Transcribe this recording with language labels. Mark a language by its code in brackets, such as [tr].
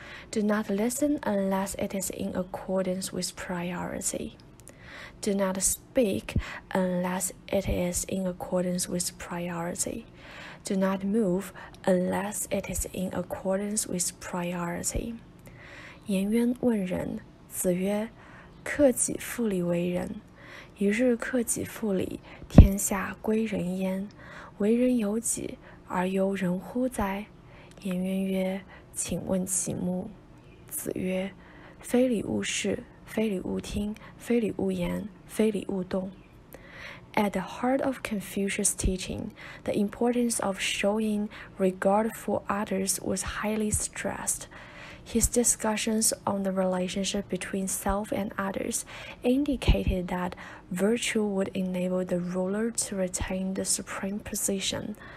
[en] Do not listen unless it is in accordance with priority. Do not speak unless it is in accordance with priority. Do not move unless it is in accordance with priority. [zh] 颜渊问仁，子曰：克己复礼为仁。一日克己复礼，天下归仁焉。为人由己，而由人乎哉？颜渊曰：请问其目。子曰：非礼勿视，非礼勿听，非礼勿言，非礼勿动。 [en] At the heart of Confucius' teaching, the importance of showing regard for others was highly stressed. His discussions on the relationship between self and others indicated that virtue would enable the ruler to retain the supreme position.